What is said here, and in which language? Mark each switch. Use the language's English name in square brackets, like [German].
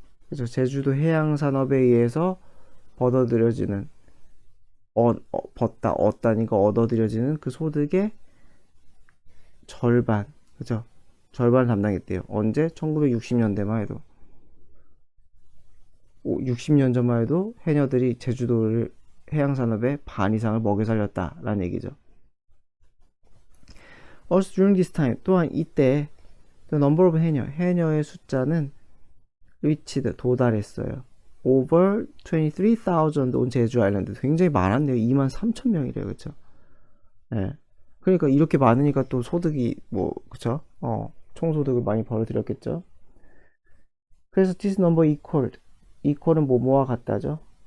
[Korean] 그죠? 제주도 해양산업에 의해서 얻어들여지는, 얻다니까 얻어들여지는 그 소득의 절반, 그죠? 절반을 담당했대요. 언제? 1960년대만 해도. 60년 전만 해도 해녀들이 제주도를 해양산업의 반 이상을 먹여 살렸다라는 얘기죠. [English] Also during this time, [Korean] 또한 이때 [English] the number of [Korean] 해녀의 숫자는 [English] reached, [Korean] 도달했어요. [English] over 23,000 온 제주 아일랜드. [Korean] 굉장히 많았네요. 23,000명이래요. 그쵸? 예. 그러니까 이렇게 많으니까 또 소득이 그쵸? 총소득을 많이 벌어들였겠죠. 그래서 [English] this number equal [Korean] 은 뭐뭐와 같다죠.